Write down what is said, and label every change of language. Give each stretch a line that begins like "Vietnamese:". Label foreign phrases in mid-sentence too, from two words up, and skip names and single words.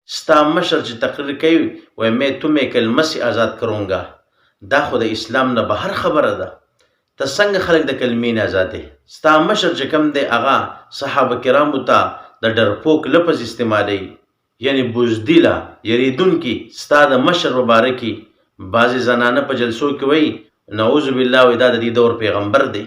Pashto: ستا مشر چې تقریر کوي وایي
Urdu: میں تمہیں کلمه سے آزاد کروں گا،
Pashto: دا خو د اسلام نه بهر خبره ده. ته څنګه خلک د کلمې نه آزادې؟ ستا مشر چې کوم دی هغه صحابه کرامو ته د ډرپوک لفظ استعمالوي، یعنی بزدله یریدونکي. ستا د مشر مبارکي بعضې زنانه په جلسو کې وایي
Arabic: نعوذ بالله
Pashto: وایي دا د دې دور پیغمبر دی.